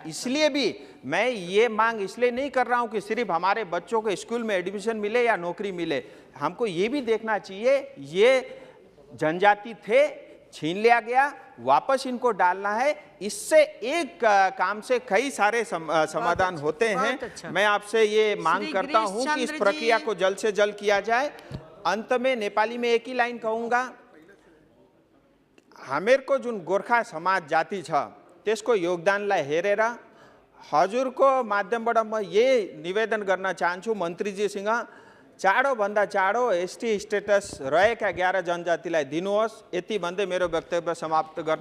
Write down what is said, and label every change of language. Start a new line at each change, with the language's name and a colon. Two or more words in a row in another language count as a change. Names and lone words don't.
Hindi: इसलिए भी मैं ये मांग इसलिए नहीं कर रहा हूँ कि सिर्फ हमारे बच्चों को स्कूल में एडमिशन मिले या नौकरी मिले, हमको ये भी देखना चाहिए ये जनजाति थे, छीन लिया गया, वापस इनको डालना है। इससे एक काम से कई सारे समाधान होते हैं। अच्छा। मैं आपसे ये मांग करता हूं कि इस प्रक्रिया को जल्द से जल्द किया जाए। अंत में नेपाली में एक ही लाइन कहूंगा,
Nepali: हामीहरूको जुन गोर्खा समाज जाति छ त्यसको योगदानलाई हेरेर हजुरको माध्यमबाट म यही निवेदन गर्न चाहन्छु मन्त्रीजीसँग चाँडोभन्दा चाँडो
English: ST status
Nepali: रहेका 11 जनजातिलाई दिनुहोस्। यति भन्दै मेरो वक्तव्य समाप्त गर्न चाहन्छु।